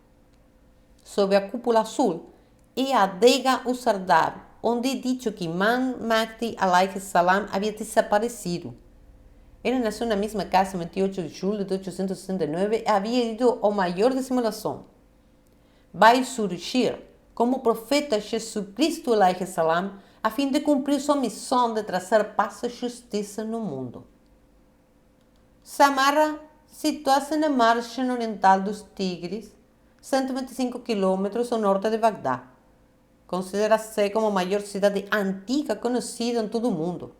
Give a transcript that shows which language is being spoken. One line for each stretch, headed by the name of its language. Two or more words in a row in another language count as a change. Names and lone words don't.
Portuguese: Sob a cúpula azul e a adega Usardab, onde é dito que Imam Mahdi
Arabic: عليه السلام
Portuguese: havia desaparecido. Ele nasceu na mesma casa em 28 de julho de 869 e havia ido ao maior dissimulação. Vai surgir como profeta Jesus Cristo
Arabic: عليه السلام
Portuguese: a fim de cumprir sua missão de trazer paz e justiça no mundo. Samarra situa-se na margem oriental dos Tigres, 125 km ao norte de Bagdá. Considera-se como a maior cidade antiga conhecida em todo o mundo.